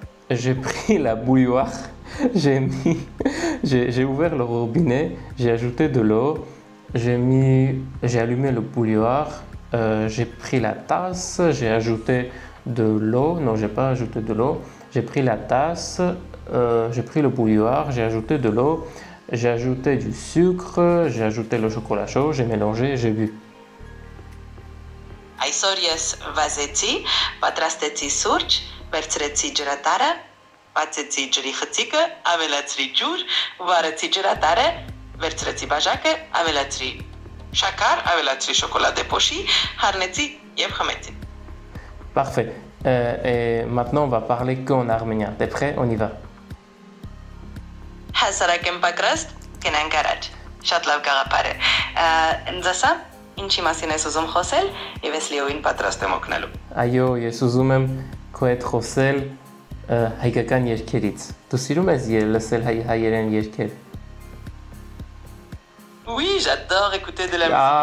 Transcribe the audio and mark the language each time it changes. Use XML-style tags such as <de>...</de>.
<fr>J'ai pris la bouilloire, j'ai ouvert le robinet, j'ai ajouté de l'eau, j'ai allumé le bouilloire, j'ai pris la tasse, j'ai ajouté de l'eau, non, j'ai pas ajouté de l'eau, j'ai pris la tasse, j'ai pris le bouilloire, j'ai ajouté de l'eau, j'ai ajouté du sucre, j'ai ajouté le chocolat chaud, j'ai mélangé, j'ai bu.</fr> <hy>Այսօր ես վազեցի, պատրաստեցի սուրճ, վերցրեցի ջրատարը, բացեցի ջրի խցիկը, ավելացրի ջուր, վարեցի ջրատարը, վերցրեցի բաժակը, ավելացրի շաքար, ավելացրի շոկոլադե փոշի, հառնեցի եւ խմեցի.</hy> <fr>Parfait. Et maintenant, on va parler qu'en arménien. T'es prêt? On y va.</fr> <hy>Հասարակ եմ պատրաստ, գնանք առաջ։ Շատ լավ գաղափար է։ Ընձասա Ինչի մասին ես ուզում խոսել եւ ես լիովին պատրաստ եմ օգնելու։ Այո, ես ուզում եմ քո հետ խոսել հայկական երգերից։ Դու սիրում ես լսել հայերեն երգեր?</hy> <fr>Oui, j'adore écouter de la musique.</fr>